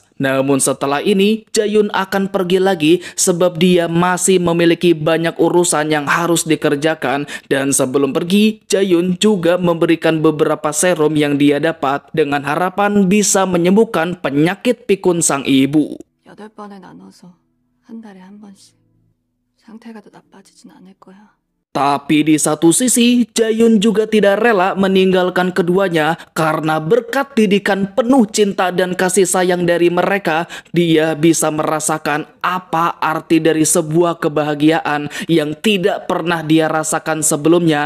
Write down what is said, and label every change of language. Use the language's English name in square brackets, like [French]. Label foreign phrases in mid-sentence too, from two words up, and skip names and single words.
[Indonesian] Namun setelah ini, Jaehyun akan pergi lagi sebab dia masih memiliki banyak urusan yang harus dikerjakan. Dan sebelum pergi, Jaehyun juga memberikan beberapa serum yang dia dapat dengan harapan bisa menyembuhkan penyakit pikun sang ibu. [Korean] 8번에 나눠서 한 달에 한 번씩. 상태가 더 나빠지진 않을 거야. [Indonesian] Tapi di satu sisi, Jaehyun juga tidak rela meninggalkan keduanya karena berkat didikan penuh cinta dan kasih sayang dari mereka, dia bisa merasakan apa arti dari sebuah kebahagiaan yang tidak pernah dia rasakan sebelumnya.